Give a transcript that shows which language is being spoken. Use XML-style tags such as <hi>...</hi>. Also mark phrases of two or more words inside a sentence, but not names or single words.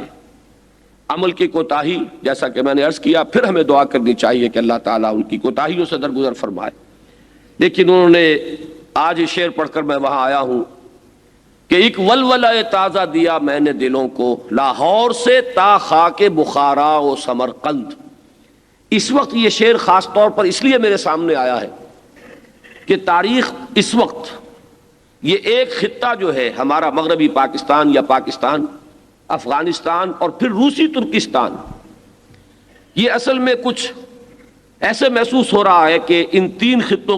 <ur>عمل کی کوتاہی، جیسا کہ میں نے عرض کیا، پھر ہمیں دعا کرنی چاہیے کہ اللہ تعالیٰ ان کی کوتاہیوں سے درگزر فرمائے۔ لیکن انہوں نے آج یہ شعر پڑھ کر میں وہاں آیا ہوں کہ ایک ولولہ تازہ دیا میں نے دلوں کو، لاہور سے تا خاک بخارا و سمرقند۔ اس وقت یہ شعر خاص طور پر اس لیے میرے سامنے آیا ہے کہ تاریخ اس وقت یہ ایک خطہ جو ہے ہمارا مغربی پاکستان یا پاکستان، افغانستان اور پھر روسی ترکستان، یہ اصل میں کچھ ایسے محسوس ہو رہا ہے کہ ان 3 خطوں</ur>